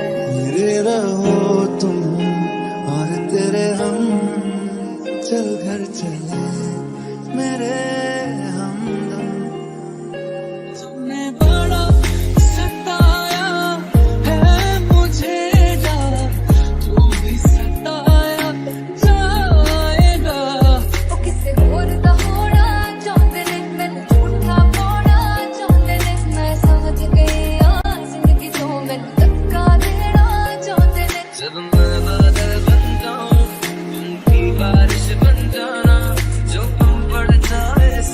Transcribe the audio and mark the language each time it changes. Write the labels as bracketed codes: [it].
[hi] मेरे रहो तुम और तेरे हम, चल घर चले मेरे हमदम। तूने बड़ा सताया है मुझे यार, तू भी सताया जाएगा। [pa] ਉਹ ਕਿਸੇ ਹੋਰ ਦਾ ਹੋਣਾ ਚਾਹੁੰਦੇ ਨੇ, ਮੈਨੂੰ ਝੂਠਾ ਪਾਉਣਾ ਚਾਹੁੰਦੇ ਨੇ। ਮੈਂ ਸਮਝ ਗਈ ਆ ਜ਼ਿੰਦਗੀ ਤੋਂ ਮੈਨੂੰ ਧੱਕਾ ਦੇਣਾ ਚਾਹੁੰਦੇ ਨੇ। [hi] जब मैं बादल बन जाऊं, तुम की बारिश बन जाना, जो कम पड़ जाए